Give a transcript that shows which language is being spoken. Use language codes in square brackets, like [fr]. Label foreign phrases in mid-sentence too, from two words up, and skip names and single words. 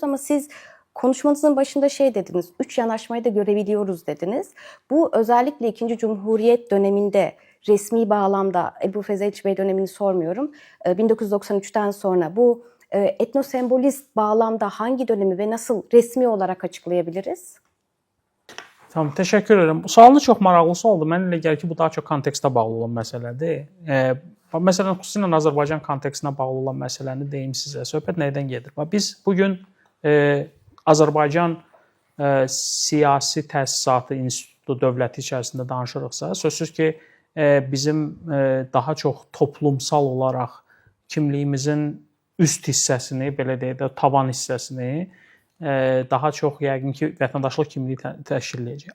[tr] Ama siz konuşmanızın başında dediniz, 3 yanaşmayı da görebiliyoruz dediniz. Bu özellikle 2. Cumhuriyet döneminde resmi bağlamda, Ebu Fezeliç Bey dönemini sormuyorum, 1993'ten sonra bu etnosembolist bağlamda hangi dönemi ve nasıl resmi olarak açıklayabiliriz? Tamam, [az] təşəkkür edirəm. Bu sualınız çox maraqlı sualdır. Mənə elə gəlir ki, bu daha çox kontekstə bağlı olan məsələdir. Məsələn, xüsusilə Azərbaycan kontekstinə bağlı olan məsələni deyim sizə. Söhbət nədən gedir? Biz bugün Azərbaycan siyasi təsisatı, institutu, dövləti içərisində danışırıqsa, sözsüz ki, bizim daha çox toplumsal olaraq kimliyimizin üst hissəsini, belə deyək də, tavan hissəsini daha çox yəqin ki, vətəndaşlıq kimliyi təşkil edəcək.